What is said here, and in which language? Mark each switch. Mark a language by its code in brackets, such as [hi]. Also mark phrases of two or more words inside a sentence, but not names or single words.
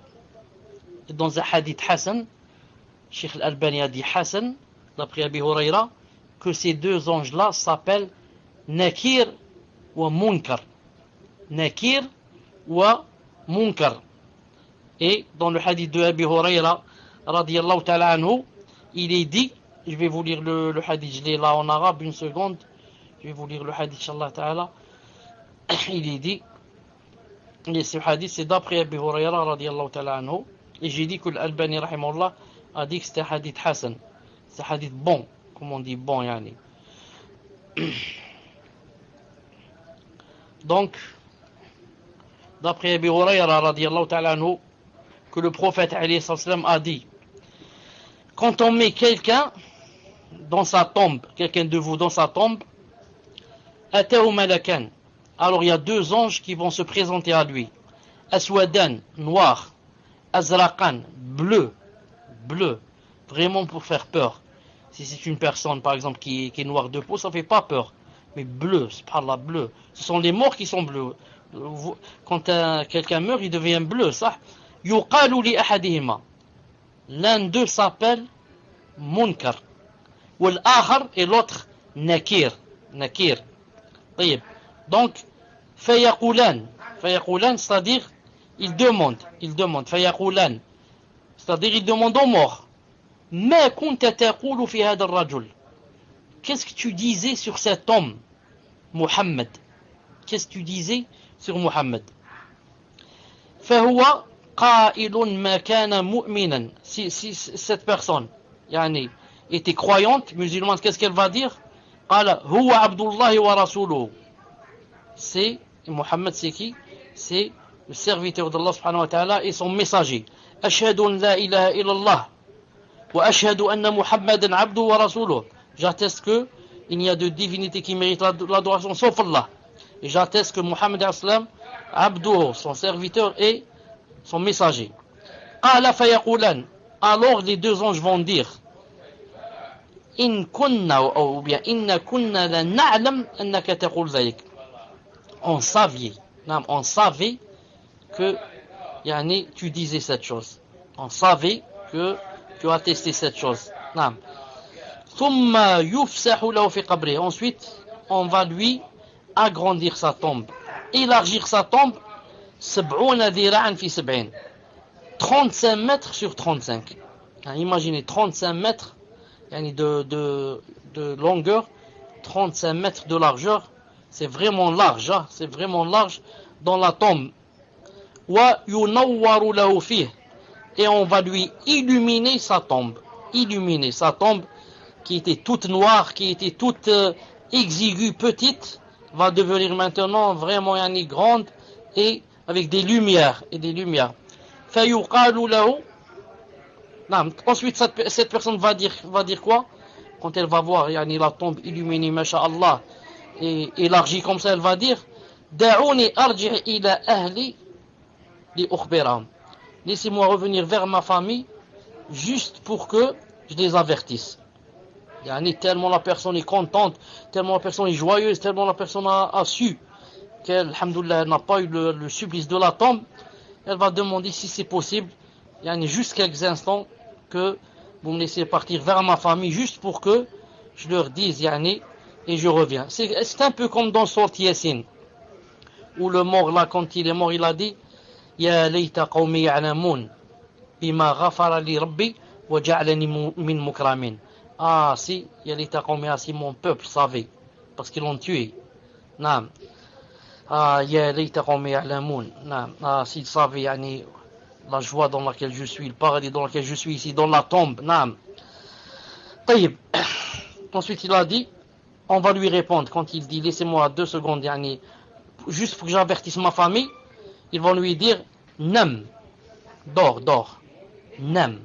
[fr] Dans un hadith Hassan, Cheikh Al-Albani a dit Hassan, d'après Abi Huraira, que ces 2 anges-là s'appellent Nakir wa Munkar. Nakir wa Munkar. Et dans le hadith de Abi Huraira, [ar] رضي الله تعالى عنه, [fr] il est dit, je vais vous lire le hadith, je l'ai là en arabe, une seconde, je vais vous lire le hadith, [ar] إن شاء الله تعالى. [fr] Il est dit, et ce hadith c'est d'après Abi Huraira, [ar] رضي الله تعالى عنه, [fr] et j'ai dit que l'Albani, rahimahullah, a dit que c'était un hadith Hassan. C'est un hadith bon, comme on dit bon, yani. Donc, d'après Abi Huraira, [ar] رضي الله تعالى عنه, [fr] que le prophète [ar] عليه السلام [fr] a dit, quand on met quelqu'un dans sa tombe, quelqu'un de vous dans sa tombe, [ar] أتاه ملكان, [fr] alors il y a 2 anges qui vont se présenter à lui. Aswadan, noir, azraqan, bleu, vraiment pour faire peur. Si c'est une personne par exemple qui est noire de peau, ça fait pas peur. Mais bleu, subhanallah, bleu. Ce sont les morts qui sont bleus. Quand quelqu'un meurt, il devient bleu, ça. [ar] يقال لأحدهما. [fr] L'un d'eux s'appelle Munkar. [ar] والآخر [fr] et l'autre Nakir. Donc, fayaqulan, c'est-à-dire il demande. Fayaqulan, c'est-à-dire il demande aux morts. [ar] ما كنت تقول في هذا الرجل. [fr] Qu'est-ce que tu disais sur cet homme, Muhammad? Qu'est-ce que tu disais sur Muhammad? [ar] فهو قائل ما كان مؤمنا. [fr] Si cette personne était croyante, musulmane, qu'est-ce qu'elle va dire? [ar] قال هو عبد الله ورسوله. [fr] C'est Muhammad, c'est qui? C'est le serviteur d'Allah [ar] سبحانه وتعالى [fr] et son messager. [ar] أشهد أن لا إله إلا الله وأشهد أن محمدا عبده ورسوله. [fr] J'atteste que il n'y a de divinité qui mérite l'adoration sauf Allah. Et j'atteste que Muhammad [ar] أسلم عبده, [fr] son serviteur et son messager. [ar] قال فيقولان. [fr] Alors les 2 anges vont dire, [ar] إن كنا [fr] ou bien [ar] إنا كنا لنعلم أنك تقول ذلك. [fr] On savait que tu disais cette chose. On savait que tu as testé cette chose. [ar] ثم يفسح له في قبره. [fr] Ensuite, on va lui agrandir sa tombe, élargir sa tombe. 70 [ar] ذراعا في [fr] 70. 35 mètres sur 35. Imaginez 35 mètres de longueur, 35 mètres de largeur. C'est vraiment large, c'est vraiment large dans la tombe. [ar] وينور له فيه. [fr] Et on va lui illuminer sa tombe. Illuminer sa tombe qui était toute noire, qui était toute exiguë, petite, va devenir maintenant vraiment yani, grande et avec des lumières et des lumières. [ar] فيقال له نعم. [fr] Ensuite cette personne va dire quoi quand elle va voir yani, la tombe illuminée masha'Allah et élargie comme ça, elle va dire [ar] دعوني أرجع إلى أهلي لأخبرهم. [fr] Laissez-moi revenir vers ma famille juste pour que je les avertisse. Yani, tellement la personne est contente, tellement la personne est joyeuse, tellement la personne a su qu'elle, alhamdoulilah, n'a pas eu le supplice de la tombe, elle va demander si c'est possible, yani, juste quelques instants, que vous me laissez partir vers ma famille, juste pour que je leur dise, yani, et je reviens. C'est un peu comme dans Sourate Yasin, où le mort là, quand il est mort, il a dit [ar] يا ليت قومي يعلمون بما غفر لي ربي وجعلني من المكرمين. [fr] Ah si, [ar] يا ليت قومي, [fr] si mon peuple savait, parce qu'ils l'ont tué. Naam. [ar] آه يا ليت قومي يعلمون. [fr] Naam. Ah s'ils savaient yani, la joie dans laquelle je suis, le paradis dans lequel je suis ici, dans la tombe. [ar] نعم. طيب. [fr] Ensuite il a dit, on va lui répondre quand il dit laissez-moi 2 secondes yani, juste pour que j'avertisse ma famille. Ils vont lui dire Nam, dors, Nam.